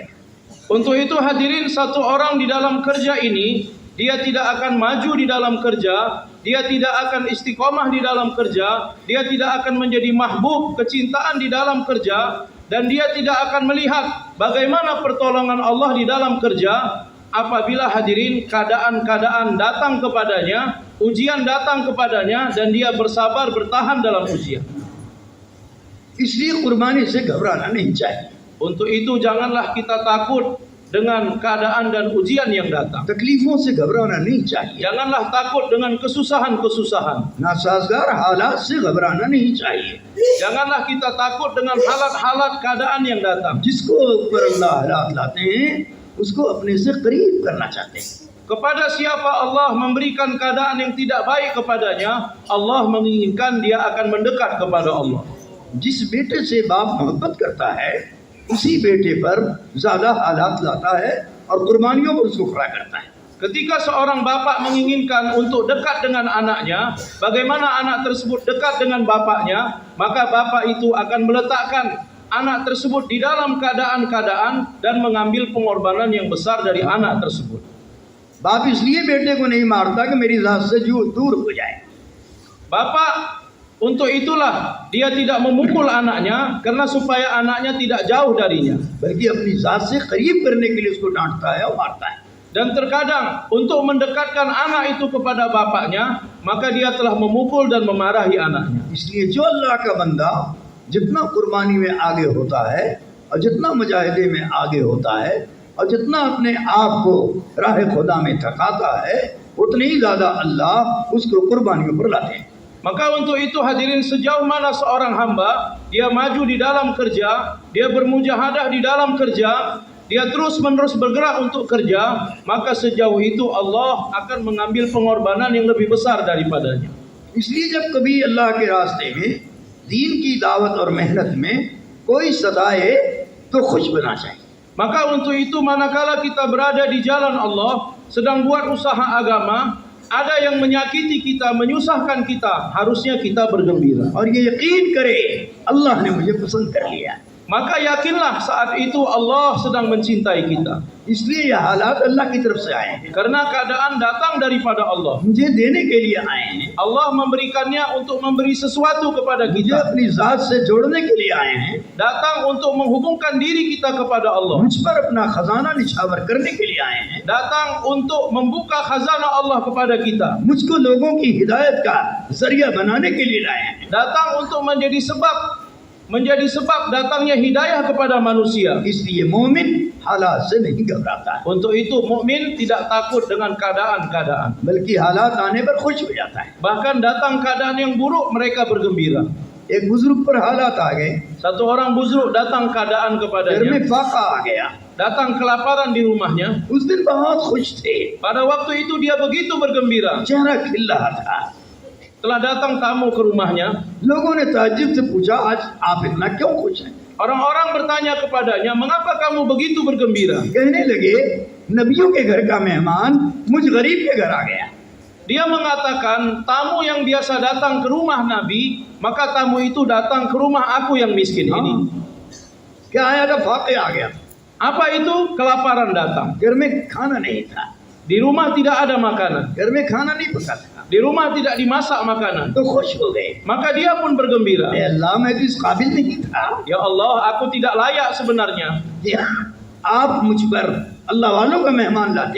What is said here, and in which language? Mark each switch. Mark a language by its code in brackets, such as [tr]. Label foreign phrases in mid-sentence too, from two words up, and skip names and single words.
[id] Untuk itu hadirin, satu orang di dalam kerja ini, dia tidak akan maju di dalam kerja, dia tidak akan istiqomah di dalam kerja, dia tidak akan menjadi mahbub, kecintaan di dalam kerja, dan dia tidak akan melihat bagaimana pertolongan Allah di dalam kerja apabila hadirin keadaan-keadaan datang kepadanya, ujian datang kepadanya, dan dia bersabar bertahan dalam ujian. [ur] اس لیے قربانی سے گھبرانا نہیں چاہیے. [id] Untuk itu janganlah kita takut dengan keadaan dan ujian yang datang. [ur] تکلیفوں سے گھبرانا نہیں چاہیے. [id] Janganlah takut dengan kesusahan-kesusahan. [ur] ناسازگار حالات سے گھبرانا نہیں چاہیے. [id] Janganlah kita takut dengan halat-halat keadaan yang datang. [ur] جس کو اوپر اللہ حالات لاتے ہیں اس کو اپنے سے قریب کرنا چاہتے ہیں. [id] Kepada siapa Allah memberikan keadaan yang tidak baik kepadanya, Allah menginginkan dia akan mendekat kepada Allah. [ur] جس بیٹے سے باپ محبت کرتا ہے اسی بیٹے پر زیادہ حالات لاتا ہے اور قربانیوں پر اس کو کھڑا کرتا ہے. [id] Ketika seorang bapak menginginkan untuk dekat dengan anaknya, bagaimana anak tersebut dekat dengan bapaknya, maka bapak itu akan meletakkan anak tersebut di dalam keadaan-keadaan dan mengambil pengorbanan yang besar dari anak tersebut. [ur] باپ اس لیے بیٹے کو نہیں مارتا کہ میری ذات سے دور ہو جائے. [id] Bapak untuk itulah dia tidak memukul anaknya karena supaya anaknya tidak jauh darinya, [ur] بلکہ اپنی ذات سے قریب کرنے کے لیے اس کو ڈانٹتا ہے اور مارتا ہے. [id] dan terkadang untuk mendekatkan anak itu kepada bapaknya, maka dia telah memukul dan memarahi anaknya. [ur] اس لیے جو اللہ کا بندہ جتنا قربانی میں آگے ہوتا ہے اور جتنا مجاہدے میں آگے ہوتا ہے اور جتنا اپنے آپ کو راہ خدا میں تھکاتا ہے اتنی ہی زیادہ اللہ اس کو قربانیوں پر لاتے ہیں. [id] Maka untuk itu hadirin, sejauh mana seorang hamba dia maju di dalam kerja, dia bermujahadah di dalam kerja, dia terus menerus bergerak untuk kerja, maka sejauh itu Allah akan mengambil pengorbanan yang lebih besar daripadanya. [ur] اس لیے جب کبھی اللہ کے راستے میں دین کی دعوت اور محنت میں کوئی ستائے تو خوش بنا چاہیے. [id] Maka untuk itu manakala kita berada di jalan Allah, sedang buat usaha agama, ada yang menyakiti kita, menyusahkan kita, harusnya kita bergembira. [ur] اور یہ یقین کرے اللہ نے مجھے پسند کر لیا. [id] maka yakinlah saat itu Allah sedang mencintai kita. [ur] اس لیے یہ حالات اللہ کی طرف سے آئے ہیں, [id] Karena keadaan datang daripada Allah. [ur] مجھے دینے کے لیے آئے ہیں, [id] Allah memberikannya untuk memberi sesuatu kepada [ur] मुझे [id] kita. [ur] اپنی ذات سے جوڑنے کے لیے آئے ہیں, [id] Datang untuk menghubungkan diri kita kepada Allah. [ur] مجھ پر اپنا خزانہ نچھاور کرنے کے لیے آئے ہیں, [id] Datang untuk membuka khazanah Allah kepada kita. [ur] مجھ کو لوگوں کی ہدایت کا ذریعہ بنانے کے لیے لائے ہیں. [id] Datang untuk menjadi sebab datangnya hidayah kepada manusia. [ur] اس لیے مومن حالات سے نہیں گھبراتا ہے, [id] Untuk itu mukmin tidak takut dengan keadaan-keadaan. [ur] بلکہ حالات آنے پر خوش ہو جاتا ہے. [id] Bahkan datang keadaan yang buruk mereka bergembira. [ur] ایک بزرگ پر حالات آ گئے, [id] Satu orang buzruk datang keadaan [ur] घर [id] kepadanya, [ur] میں فاقہ آ گیا, [id] datang kelaparan di rumahnya. [ur] اس دن بہت خوش تھے, [id] Pada waktu itu dia begitu bergembira. [ur] چہرہ کھل رہا تھا. [id] Telah datang tamu ke rumahnya. [ur] لوگوں نے تعجب سے پوچھا، آج آپ اتنا کیوں خوش ہیں? [id] Orang-orang bertanya kepadanya, mengapa kamu begitu bergembira? [ur] کہنے لگے، نبیوں کے گھر کا مہمان مجھ غریب کے گھر آ گیا. [id] Dia mengatakan, tamu yang biasa datang ke rumah Nabi, maka tamu itu datang ke rumah aku yang miskin ini. [ur] کیا آیا تھا؟ فاقے آ گیا, [id] Apa itu? Kelaparan datang. [ur] گھر میں کھانا نہیں تھا, [id] Di rumah tidak ada makanan. [ur] گھر میں کھانا نہیں پکا تھا, [id] Di rumah tidak dimasak makanan. [ur] تو خوش ہو گئے. [id] Maka dia pun bergembira. [ur] اللہ میں تو اس قابل نہیں تھا [id] Ya Allah, aku tidak layak sebenarnya. [ur] کہ آپ مجھ پر اللہ والوں کا مہمان لاتے.